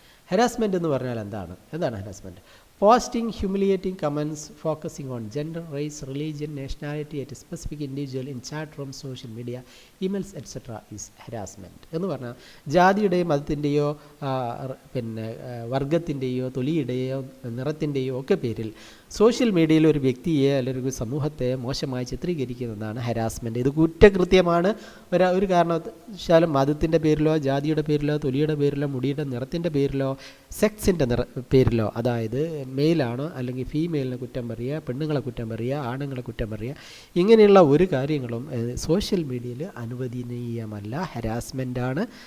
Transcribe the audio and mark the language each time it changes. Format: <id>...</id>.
<ml>Harassment എന്ന് പറഞ്ഞാൽ എന്താണ് harassment?</ml> <en>Posting humiliating comments focusing on gender, race, religion, nationality at a specific individual in chat rooms, social media, emails, etc. is harassment.</en> <ml>എന്ന് പറഞ്ഞാൽ ജാതിയുടെയോ മതത്തിൻ്റെയോ പിന്നെ വർഗത്തിൻ്റെയോ തൊലിയുടെയോ നിറത്തിൻ്റെയോ ഒക്കെ പേരിൽ സോഷ്യൽ മീഡിയയിൽ ഒരു വ്യക്തിയെ അല്ലെങ്കിൽ ഒരു സമൂഹത്തെ മോശമായി ചിത്രീകരിക്കുന്നതാണ് ഹരാസ്മെൻറ്റ്. ഇത് കുറ്റകൃത്യമാണ്. ഒരു കാരണവശാലും മതത്തിൻ്റെ പേരിലോ ജാതിയുടെ പേരിലോ തൊലിയുടെ പേരിലോ മുടിയുടെ നിറത്തിൻ്റെ പേരിലോ സെക്സിൻ്റെ പേരിലോ, അതായത് മെയിലാണോ അല്ലെങ്കിൽ ഫീമെയിലിനെ കുറ്റം പറയുക, പെണ്ണുങ്ങളെ കുറ്റം പറയുക, ആണുങ്ങളെ കുറ്റം പറയുക, ഇങ്ങനെയുള്ള ഒരു കാര്യങ്ങളും സോഷ്യൽ മീഡിയയിൽ അനുവദനീയമല്ല, ഹരാസ്മെൻ്റാണ്.</ml>